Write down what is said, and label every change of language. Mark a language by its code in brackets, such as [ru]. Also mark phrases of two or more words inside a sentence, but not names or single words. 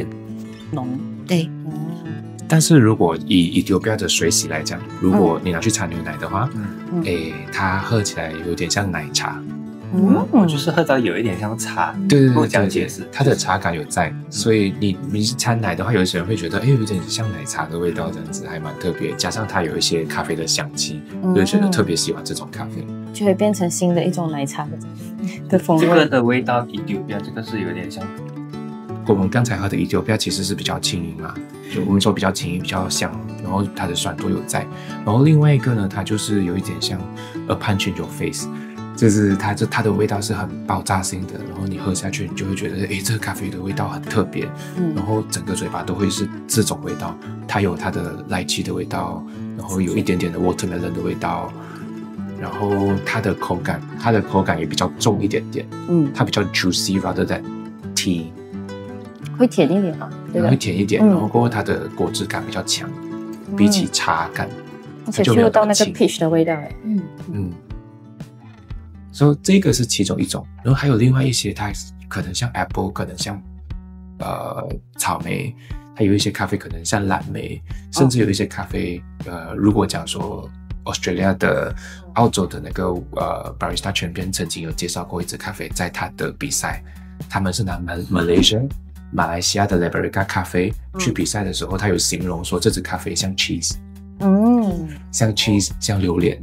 [zh] 對。但是如果以 Ethiopia 的水洗來講，如果你拿去摻牛奶的話，它喝起來有點像奶茶。我就是喝到有一點像茶，对，我這樣解釋，它的茶感有在，所以你摻奶的話，有些人會覺得，有點像奶茶的味道，這樣子還蠻特別。加上它有一些咖啡的香氣，就覺得特別喜歡這種咖啡，就會變成新的一種奶茶的風味。這個的味道，Ethiopia這個是有點像。我們剛才喝的Ethiopia其實是比較輕盈嘛，就我們說比較輕盈、比較香，然後它的酸度有在。然後另外一個呢，它就是有一點像 [en] A Punch in Your Face。 [zh] 就是它的味道是很爆炸性的，然後你喝下去，你就會覺得，這個咖啡的味道很特別，然後整個嘴巴都會是這種味道。它有它的萊奇的味道，然後有一點點的 watermelon 的味道，然後它的口感也比較重一點點，它比較 [en] juicy rather than tea， [zh] 會甜一點嘛，對吧？會甜一點，然後過後它的果汁感比較強，比起茶感，而且嗅到那個 peach 的味道，所以這個是其中一種，然後還有另外一些，它可能像 apple， 可能像草莓，還有一些咖啡可能像藍莓，甚至有一些咖啡，如果講說 Australia 的澳洲的那個 [en] barista champion [zh] 曾經有介紹過一支咖啡，在他的比賽，他們是拿馬來西亞的 Liberica 咖啡去比賽的時候，他有形容說這支咖啡像 cheese，像 cheese， 像榴蓮。